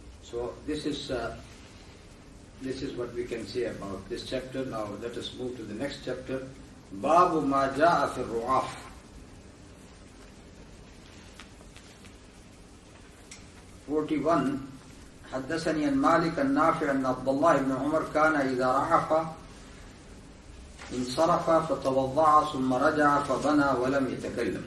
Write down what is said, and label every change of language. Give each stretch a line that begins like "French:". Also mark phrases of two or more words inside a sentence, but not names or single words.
English: So this is what we can say about this chapter. Now let us move to the next chapter.
Arabic: باب ما جاء في رعاف. '41. حدثني عن مالك النافع أن عبد الله بن عمر كان إذا رعف انصرف فتوضع ثم رجع فبنى ولم يتكلم.